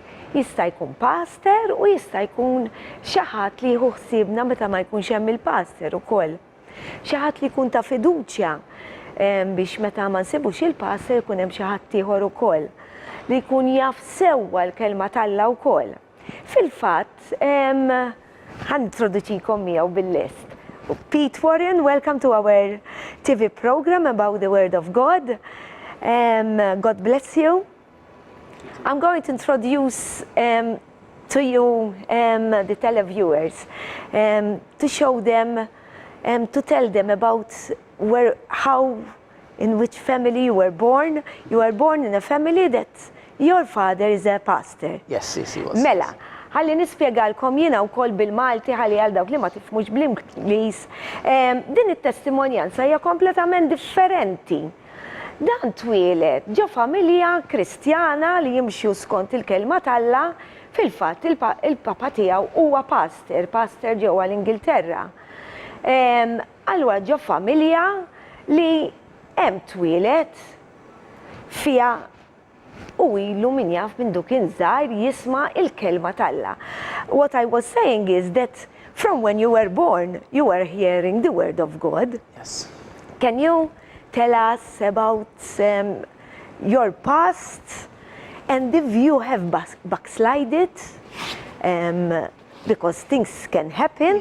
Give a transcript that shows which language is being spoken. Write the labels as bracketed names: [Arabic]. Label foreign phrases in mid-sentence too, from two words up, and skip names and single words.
[Maltese] Jista' jkun pastor u jista' jkun xi ħadd li jieħu ħsiebna meta ma jkunx hemm il-pastor ukoll. Xi ħadd li jkun ta' fiduċja biex meta ma nsibux il-pastor jkun hemm xi ħadd ieħor ukoll li jkun jaf sewwa l-kelma tal-Alla wkoll. Fil-fatt, ħanintroduċikom miegħu bil-list. [English] Pete Warren, welcome to our TV program about the Word of God. God bless you. I'm going to introduce to you the televiewers to show them, to tell them about how, in which family you were born. You were born in a family that your father is a pastor. Yes, he was. [Maltese] Mela, ħalli nispjegalkom jiena wkoll bil-Malti ħalli għal dawk li ma tifhmux bl-Ingliż. Din it-testimonjanza hija kompletament differenti. Dan twieled ġo familja Kristjana li jimxu skont il-kelma tal-Alla, fil-fatt il-papa tiegħu huwa pastor ġewwa l-Ingilterra. Allura ġo familja li hemm twieled fiha u ilu min jaf minn dak żgħir jisma' il-kelma tal-Alla. [English] What I was saying is that from when you were born, you were hearing the word of God. Yes. Can you tell us about your past and if you have backslided because things can happen,